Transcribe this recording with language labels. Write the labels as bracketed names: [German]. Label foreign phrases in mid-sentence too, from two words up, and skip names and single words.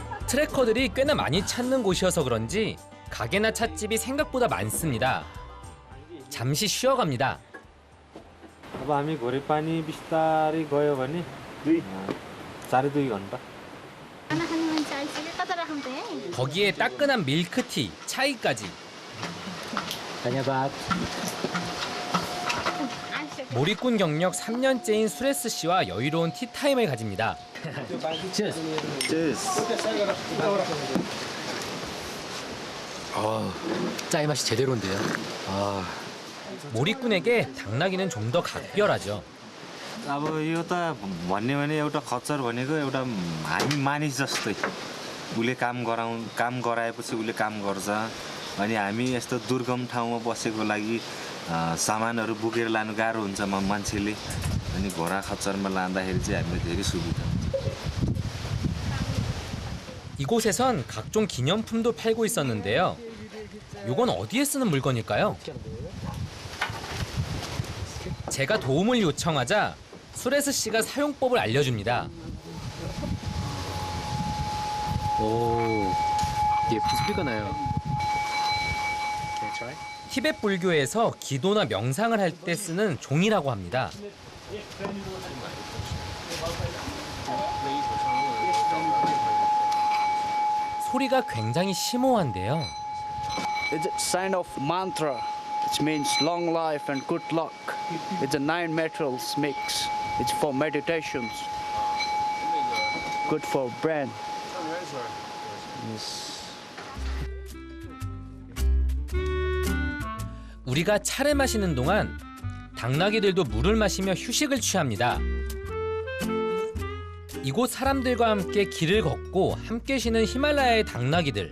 [Korean] 트레커들이 꽤나 많이 찾는 곳이어서 그런지 가게나 찻집이 생각보다 많습니다. 잠시 쉬어갑니다. [Nepali] अब हामी घोरेपानी बिस्तारै गयो भने 4.5 घन्टा. खाना खाने मान्छे आइसक्यो कता राखौँ त है [Korean] 거기에 따끈한 밀크티, 차이까지. 다녀봐. [Nepali] आइसक्यो [Korean] 몰입꾼 경력 3년째인 수레스 씨와 여유로운 티타임을 가집니다. 짜이 맛이 제대로인데요. 몰입꾼에게 당나귀는 좀 더 각별하죠. [Nepali] अब यो त भन्ने भने एउटा खच्चर भनेको एउटा हामी मानिस जस्तै उसले काम गराएपछि उसले काम गर्छ अनि हामी यस्तो दुर्गम ठाउँमा बसेको लागि सामानहरू बोकेर लानु गाह्रो हुन्छ मान्छेले अनि घोडा खच्चरमा लाँदाखेरि चाहिँ हामीलाई धेरै सुविधा हुन्छ. [Korean] 이곳에선 각종 기념품도 팔고 있었는데요. 이건 어디에 쓰는 물건일까요? 제가 도움을 요청하자 수레스 씨가 사용법을 알려줍니다. 오, 이게 소리가 나요. 티베트 불교에서 기도나 명상을 할 때 쓰는 종이라고 합니다. 소리가 굉장히 심오한데요. [English] It's a sign of mantra, which means long life and good luck. It's a 9 metals mix. It's for meditations. Good for brain. [Korean] 우리가 차를 마시는 동안 당나귀들도 물을 마시며 휴식을 취합니다. 이곳 사람들과 함께 길을 걷고 함께 쉬는 히말라야의 당나귀들.